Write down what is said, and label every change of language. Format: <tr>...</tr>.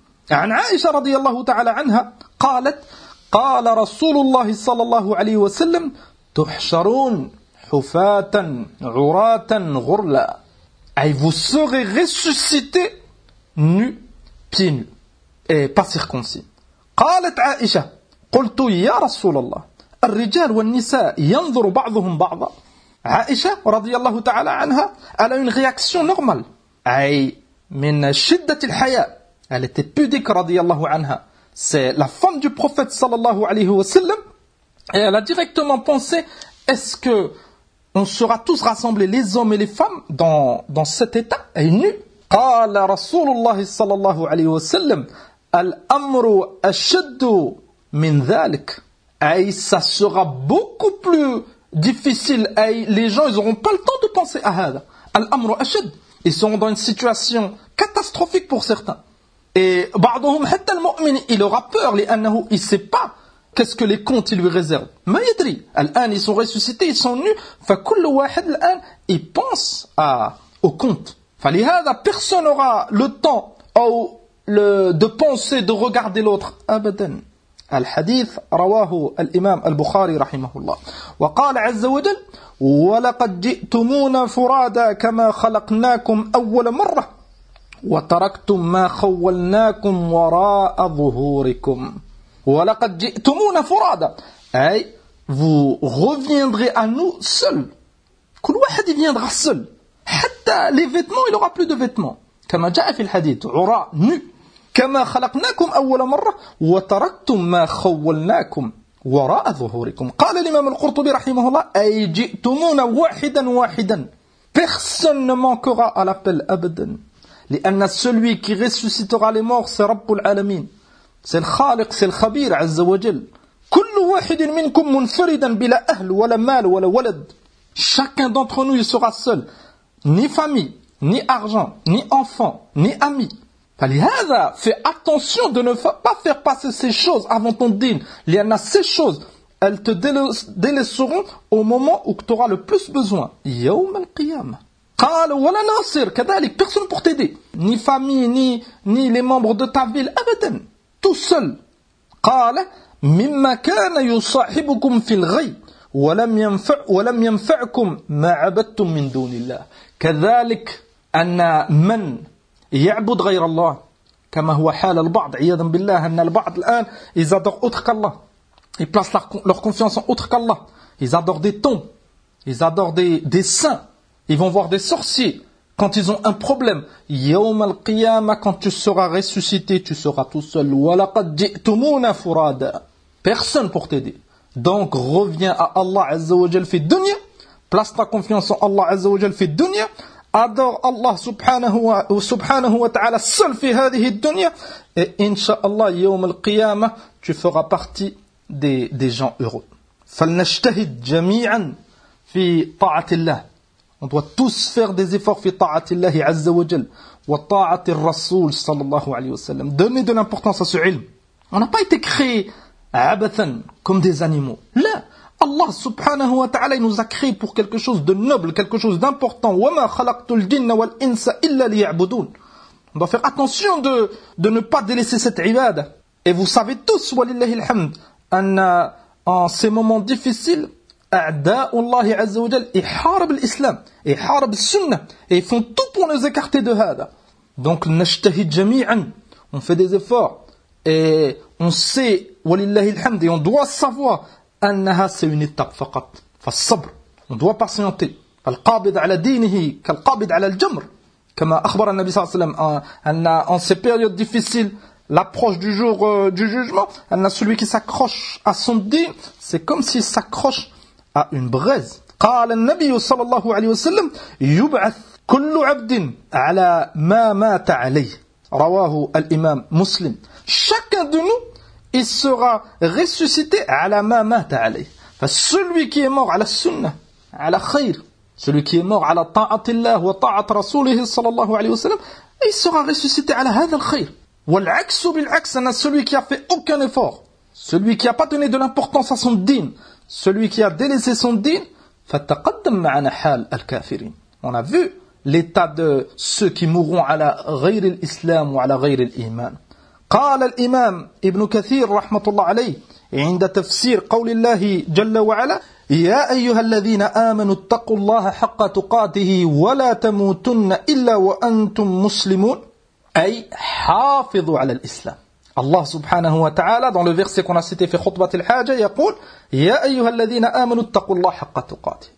<ar>عن عائشة رضي الله تعالى عنها قالت قال رسول الله صلى الله عليه وسلم تحشرون حفاة عراة غرلا.</ar> <fr>أي vous serez ressuscité nu, pieds nu et pas circoncis.</fr> <ar>قالت عائشة قلت يا رسول الله الرجال والنساء ينظر بعضهم بعضا.</ar> <fr>عائشة</fr> <ar>رضي الله تعالى عنها</ar> <fr>elle a une réaction normale.</fr> <ar>أي من شدة الحياء.</ar> <fr>Elle était pudique, radiyallahu anha. C'est la femme du prophète, sallallahu alayhi wa sallam. Et elle a directement pensé, est-ce que on sera tous rassemblés, les hommes et les femmes, dans cet état, et nu?</fr> <ar>قال رسول الله صلى الله عليه وسلم الأمر أشد من ذلك.</ar> <fr>Aïe, ça sera beaucoup plus difficile. Aïe, les gens, ils n'auront pas le temps de penser à هذا.</fr> <ar>الأمر أشد.</ar> <fr>Ils seront dans une situation catastrophique pour certains. Et</fr> <ar>بعضهم حتى المؤمن</ar> <fr>il aura peur لأنه il sait pas qu'est-ce que les comptes ils lui réservent.</fr> <ar>ما يدري.</ar> <fr>الآن ils sont ressuscités, ils sont nus.</fr> <ar>فكل واحد الآن</ar> <fr>il pense au compte. فلهذا personne n'aura le temps de penser, de regarder l'autre.</fr> <ar>أبدا. الحديث رواه الإمام البخاري رحمه الله. وقال عز وجل ولقد جئتمونا فرادا كما خلقناكم أول مرة وتركتم ما خولناكم وراء ظهوركم ولقد جئتمونا فرادا.</ar> <fr>أي vous reviendrez à nous seul.</fr> <ar>كل واحد</ar> <fr>viendra seul. حتى les vêtements il aura plus de vêtements.</fr> <ar>كما جاء في الحديث عراء</ar> <fr>nu.</fr> <ar>كما خلقناكم أول مرة وتركتم ما خولناكم وراء ظهوركم. قال الإمام القرطبي رحمه الله أي جئتمونا واحدا واحدا.</ar> <fr>Personne ne manquera à l'appel أبدا. لأن celui qui ressuscitera les morts c'est</fr> <ar>رب العالمين.</ar> <fr>C'est le خالق, c'est le خبير</fr> <ar>عز وجل. كل واحد منكم منفردا بلا أهل ولا مال ولا ولد.</ar> <fr>Chacun d'entre nous il sera seul. Ni famille, ni argent, ni enfant, ni ami. فلهذا fais attention de ne pas faire passer ces choses avant ton din. لأن ces choses elles te délaisseront au moment où tu auras le plus besoin.</fr> <ar>يوم القيامة. قال ولا ناصر كذلك.</ar> <fr>Personne pour t'aider. Ni famille, ni les membres de ta ville.</fr> <ar>أبدا.</ar> <fr>Tout seul.</fr> <ar>قال مما كان يصاحبكم في الغي ولم ينفعكم ما عبدتم من دون الله. كذلك أن من يعبد غير الله كما هو حال البعض عياذا بالله أن البعض الآن</ar> <fr>ils adorent autre qu'Allah. Ils placent leur confiance en autre qu'Allah. Ils adorent des tombes. Ils adorent des saints. Ils vont voir des sorciers quand ils ont un problème.</fr> <ar>يوم القيامة,</ar> <fr>quand tu seras ressuscité, tu seras tout seul.</fr> <ar>ولقد جئتمونا فرادا.</ar> <fr>Personne pour t'aider. Donc reviens à Allah Azza wa Jal fi dunya. Place ta confiance en Allah Azza wa Jal fi dunya. Adore Allah subhanahu wa ta'ala seul</fr> <ar>fi hadhihi dunya.</ar> <fr>Et inshaAllah,</fr> <ar>يوم القيامة,</ar> <fr>tu feras partie des gens heureux.</fr> <ar>فلنجتهد جميعا في طاعة الله.</ar> <fr>On doit tous faire des efforts</fr> <ar>في طاعة الله عز وجل وطاعة الرسول صلى الله عليه وسلم.</ar> <fr>Donner de l'importance à ce علم. On n'a pas été créé</fr> <ar>عبثا</ar> <fr>comme des animaux.</fr> <ar>لا.</ar> <fr>Allah subhanahu wa ta'ala nous a créé pour quelque chose de noble, quelque chose d'important.</fr> <ar>وما خلقت الجن والإنس إلا ليعبدون.</ar> <fr>On doit faire attention de ne pas délaisser cette عبادة. Et vous savez tous,</fr> <ar>ولله الحمد,</ar> <fr>أن en ces moments difficiles,</fr> <ar>أَعْدَاءُ اللَّهِ عَزَّ وَجَلْ إِحَارَبُ الْإِسْلَامِ إِحَارَبُ السُنَّةِ.</ar> <fr>Et ils font tout pour nous écarter de هذا.</fr> <ar>Donc, نَجْتَهِدْ جَمِيعًا.</ar> <fr>On fait des efforts. Et on sait,</fr> <ar>وَلِلَّهِ الْحَمْدِ,</ar> <fr>et on doit savoir أَنَّهَا سَيُنِ التَّقْفَقَتْ.</fr> <ar>فالصبر.</ar> <fr>On doit patienter.</fr> <ar>فالقابد على دينه كالقابد على الجمر. كما أخبر النبي صلى الله عليه وسلم أن</ar> <fr>ces périodes difficiles, l'approche du jour du jugement, celui qui s'accroche à son dîn, c'est comme s'il s'accroche à une braise.</fr> <ar>قال النبي صلى الله عليه وسلم يبعث كل عبد على ما مات عليه. رواه الإمام مسلم.</ar> <fr>Chacun de nous, il sera ressuscité</fr> <ar>على ما مات عليه.</ar> <fr>Celui qui est mort à la sunna, à la khair, celui qui est mort à la</fr> <ar>ta'at Allah wa ta'at Rasulih</ar> <fr>صلى الله عليه وسلم, il sera ressuscité</fr> <ar>على هذا الخير. وَالْعَكْسُ بِالْعَكْسَ,</ar> <fr>celui qui a fait aucun effort, celui qui n'a pas donné de l'importance à son dîn, celui qui a délaissé son dîn,</fr> <ar>فَتَقَدَّمْ مَعَنَا حَالَ الْكَافِرِينَ.</ar> <fr>On a vu l'état de ceux qui mourront à la</fr> <ar>غير الإسلام</ar> <fr>ou à la</fr> <ar>غير الإيمان. قال الإمام ابن كثير رحمة الله عليه عند تفسير قول الله جل وعلا يا أيها الذين آمنوا اتقوا الله حق تقاته ولا تموتن إلا وأنتم مسلمون. أي حافظوا على الإسلام. الله سبحانه وتعالى</ar> <fr>dans le verset qu'on a cité</fr> <ar>في خطبة الحاجة يقول يا أيها الذين آمنوا اتقوا الله حق تقاته.</ar>